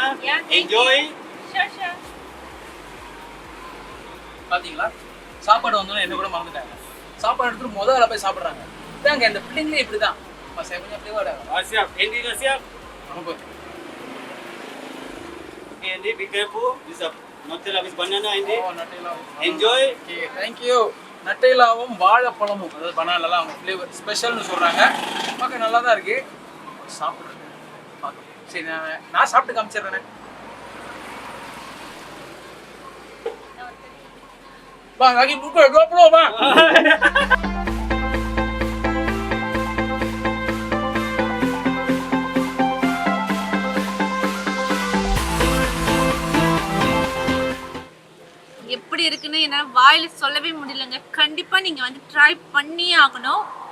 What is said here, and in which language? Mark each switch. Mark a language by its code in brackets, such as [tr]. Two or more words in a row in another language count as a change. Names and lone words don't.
[en] Yeah, thank Enjoy. Sure. [ta] பாத்தீங்களா சாப்பாடு வந்தோன்னு என்ன கூட மறந்துட்டாங்க. சாப்பாடு எடுத்துட்டு முதல்ல போய் சாப்பிடுறாங்க. இதாங்க இந்த பிள்ளைங்களே இப்படிதான். கொஞ்சம் அப்படியே வாடா. [ms] Siap. Andy dah siap. [ta] ரொம்ப [en] Okay, Andy, be careful. This is mozzarella with banana, Andy. நட்டைலா. Enjoy. okay, thank you. [ta] நட்டைலாவும் வாழைப்பழமும் அதாவது பனானாலாம் அவங்க [en] flavour special [ta] சொல்றாங்க. பார்க்க நல்லா தான் இருக்கு. சாப்பிடுறேன். சரி நான் சாப்பிட்டு காமிச்சிடுறேன். [ms] Bang, lagi buka GoPro, Bang. [ta] எப்படி இருக்குன்னு என்னால வாயில சொல்லவே முடியலங்க. கண்டிப்பா நீங்க வந்து ட்ரை பண்ணியே ஆகணும்.